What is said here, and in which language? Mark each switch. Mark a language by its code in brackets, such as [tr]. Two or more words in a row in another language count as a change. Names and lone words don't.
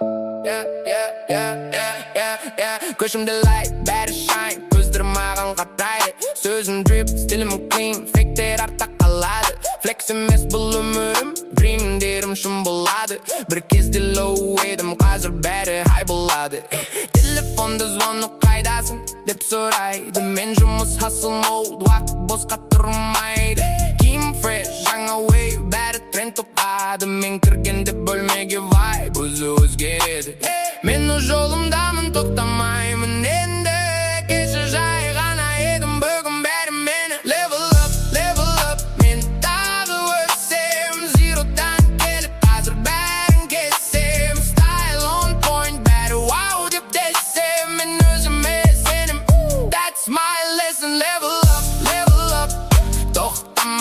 [kk] Көшімді light, бәрі shine, көздері маған қарайды. Сөзім drip, стилім clean, фейктер артта қалады. Flex емес бұл өмірім, dreamдерім шын болады. Бір кезде low едім, қазір бәрі high болады. Телефонда звонок қайдасың деп сұрайды. Мен жұмыс [en] hustle mode, [kk] уақыт босқа тұрмайды. Киім fresh, жаңа wave, бәрі тренд топады. Мен кіргенде бөлмеге vibe, өзі өзгереді. Мен өз жолымдамын, тоқтамаймын енді. Кеше жай ғана едім, бүгін бәрі мені. [en] Level up, [kk] мен тағы өсем. Zero'дан келіп, қазір бәрін кесем. [en] Style on point, [kk] бәрі wow деп десем. Мен өзіме сенім, [en] that's my lesson. Level up,